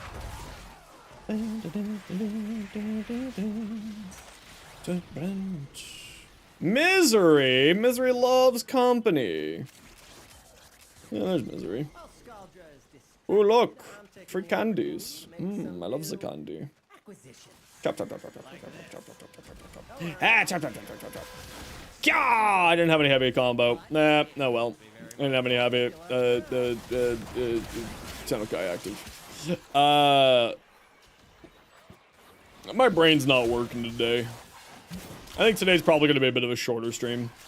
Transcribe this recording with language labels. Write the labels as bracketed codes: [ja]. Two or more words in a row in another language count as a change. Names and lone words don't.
[en] Misery. Misery loves company. Yeah, there's Misery. Oh, look. Free candies. I love the candy. Chop, chop, chop, chop, chop, chop, chop, chop, chop, chop, chop, chop. Ah, chop, chop, chop, chop, chop, chop. Gah! I didn't have any heavy combo. Nah, no, well. I didn't have any heavy, Zenosfire active. My brain's not working today. I think today's probably going to be a bit of a shorter stream.